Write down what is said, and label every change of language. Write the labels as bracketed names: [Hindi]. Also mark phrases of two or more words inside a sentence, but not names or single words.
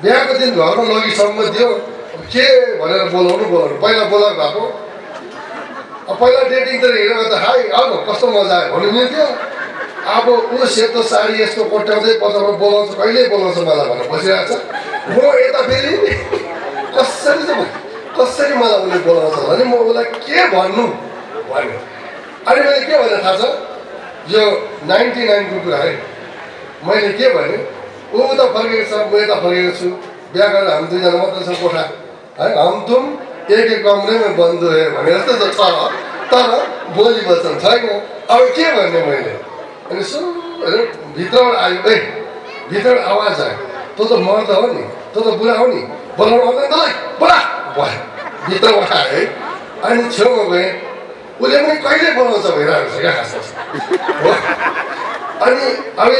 [Nepali] बिहाको दिन घरमा लगिसम्म दियो, के भनेर बोलाउनु पहिला बोलाएको भएको पहिला डेटिङ त हेरेर त हाई आउनु कस्तो मजा आयो भन्नु मिल्थ्यो अब ऊ सेतो साडी यस्तो कोट्याउँदै पछाडि बोलाउँछ कहिले बोलाउँछ मलाई भनेर बसिरहेको छ म यता फेरि कसरी मलाई उसले बोलाउँछ भने म उसलाई के भन्नु भन्यो अनि मैले के भने थाहा छ यो 99 को कुरा है मैले के भने ऊ उता फर्केको छ म यता फर्केको छु बिहा गरेर हामी दुईजना मात्र छ कोठा है [Hindi] हम तुम एक कमरे में बन्द है [Nepali] भने जस्तो त छ तर बोली वचन छैन अब के भन्ने मैले अनि सो भित्रबाट आयो भित्रबाट आवाज आयो तँ त मर्द हो नि तँ त बुढा हो नि बोलाउनु आउँदैन तँलाई बोला भयो भित्रबाट आयो है अनि छेउमा गएँ उसले पनि कहिले बोलाउँछ भइरहेको छ क्या खास हो अनि अब यो